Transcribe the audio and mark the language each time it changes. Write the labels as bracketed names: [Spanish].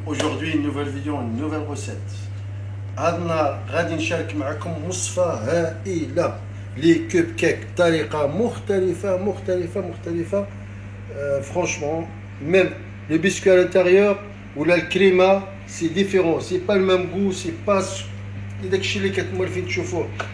[French] Aujourd'hui, une nouvelle vidéo, une nouvelle recette. [Arabic] عندنا غادي نشارك معكم وصفة هائلة لي كوب كيك بطريقة مختلفة. [French] Franchement, même le biscuit à l'intérieur ou la crema, c'est différent. C'est pas le même goût, c'est pas [Arabic] داك الشيء اللي كتمولفين تشوفوه.